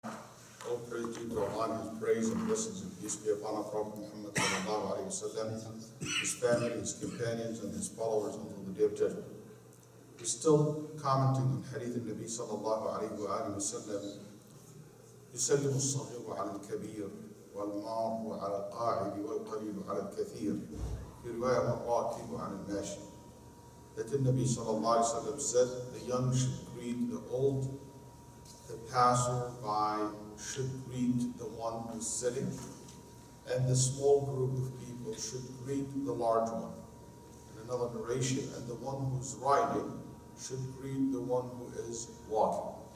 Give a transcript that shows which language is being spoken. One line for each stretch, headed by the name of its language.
English: All praise due to Allah, His praise and blessings and peace be upon our Prophet Muhammad sallallahu alayhi wa sallam, his family, his companions, and his followers until the day of judgment. We're still commenting on Hadith al-Nabi sallallahu alayhi wa sallam.
Arabic: يسلم الصغير على الكبير والمار على القاعد والقليل على الكثير في رواية والراكب على الماشي.
English: That the Nabi sallallahu alayhi wa sallam said, the young should greet the old, the passer-by should greet the one who's sitting, and the small group of people should greet the large one. In another narration, and the one who's riding should greet the one who is walking.